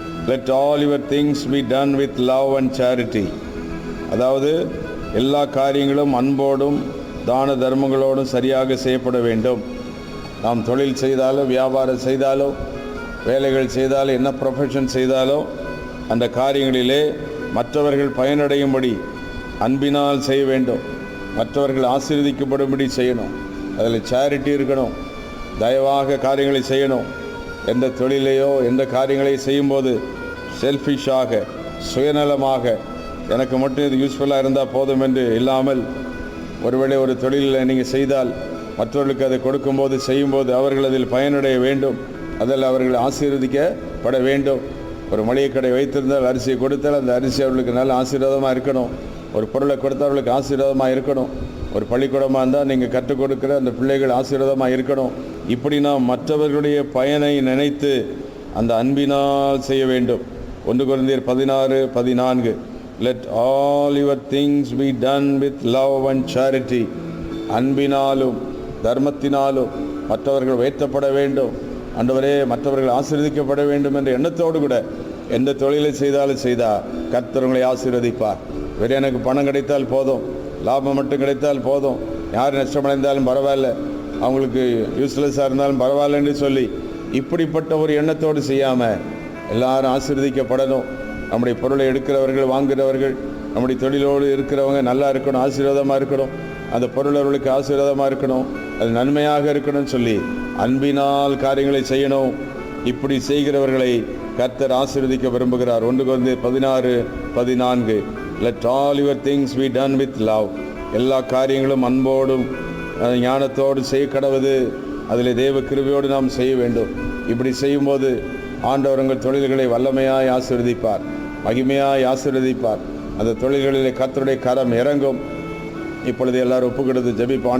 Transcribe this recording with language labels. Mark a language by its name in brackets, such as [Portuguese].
[English] Let all your things be done with love and charity. [Tamil] அதாவது எல்லா காரியங்களும் அன்போடும் தான தர்மங்களோடும் சரியாக செய்யப்பட வேண்டும். நாம் தொழில் செய்தாலோ, வியாபாரம் செய்தாலோ, வேலைகள் செய்தாலோ, என்ன ப்ரொஃபஷன் செய்தாலோ அந்த காரியங்களிலே மற்றவர்கள் பயனடையும்படி அன்பினால் செய்ய வேண்டும். மற்றவர்கள் ஆசீர்வதிக்கப்படும்படி செய்யணும். அதில் சேரிட்டி இருக்கணும். தயவாக காரியங்களை செய்யணும். எந்த தொழிலையோ எந்த காரியங்களை செய்யும்போது செல்ஃபிஷாக, சுயநலமாக, எனக்கு மட்டும் இது யூஸ்ஃபுல்லாக இருந்தால் போதும் என்று இல்லாமல், ஒருவேளை ஒரு தொழிலில் நீங்கள் செய்தால் மற்றவர்களுக்கு அதை கொடுக்கும்போது, செய்யும்போது அவர்கள் அதில் பயனடைய வேண்டும். அதில் அவர்கள் ஆசீர்வதிக்கப்பட வேண்டும். ஒரு மளிகை கடை வைத்திருந்தால் அரிசியை கொடுத்தால் அந்த அரிசி அவர்களுக்கு நல்ல ஆசீர்வாதமாக இருக்கணும். ஒரு பொருளை கொடுத்தவர்களுக்கு ஆசீர்வாதமாக இருக்கணும். ஒரு பள்ளிக்கூடமாக இருந்தால் நீங்கள் கற்றுக் கொடுக்குற அந்த பிள்ளைகள் ஆசீர்வாதமாக இருக்கணும். இப்படி நாம் மற்றவர்களுடைய பயனை நினைத்து அந்த அன்பினால் செய்ய வேண்டும். 1 கொரிந்தியர் 16:14. [English] Let all your things be done with love and charity. [Tamil] அன்பினாலும் தர்மத்தினாலும் மற்றவர்கள் உயர்த்தப்பட வேண்டும். ஆண்டவரே, மற்றவர்கள் ஆசீர்வதிக்கப்பட வேண்டும் என்ற எண்ணத்தோடு கூட எந்த தொழிலை செய்தாலும் கர்த்தர் உங்களை ஆசீர்வதிப்பார். வேறு எனக்கு பணம் கிடைத்தால் போதும், லாபம் மட்டும் கிடைத்தால் போதும், யார் நஷ்டமடைந்தாலும் பரவாயில்ல, அவங்களுக்கு யூஸ்லெஸ்ஸாக இருந்தாலும் பரவாயில்ல என்று சொல்லி இப்படிப்பட்ட ஒரு எண்ணத்தோடு செய்யாமல் எல்லாரும் ஆசீர்வதிக்கப்படணும். நம்முடைய பொருளை எடுக்கிறவர்கள், வாங்குகிறவர்கள், நம்முடைய தொழிலோடு இருக்கிறவங்க நல்லா இருக்கணும், ஆசீர்வாதமாக இருக்கணும். அந்த பொருள் அவர்களுக்கு ஆசீர்வாதமாக இருக்கணும், அது நன்மையாக இருக்கணும்னு சொல்லி அன்பினால் காரியங்களை செய்யணும். இப்படி செய்கிறவர்களை கர்த்தர் ஆசீர்வதிக்க விரும்புகிறார். 1 கொரிந்தியர் 16:14. [English] Let all your things be done with love. [Tamil] எல்லா காரியங்களும் அன்போடும் ஞானத்தோடு செய்ய கடவுது. அதில் தேவ கிருபையோடு நாம் செய்ய வேண்டும். இப்படி செய்யும்போது ஆண்டவர் உங்கள் தொழில்களை வல்லமையாய் ஆசீர்வதிப்பார், மகிமையாய் ஆசீர்வதிப்பார். அந்த தொழில்களிலே கர்த்தருடைய கரம் இறங்கும். இப்பொழுது எல்லாரும் ஒப்புக்கொடுத்து ஜெபிப்போம்.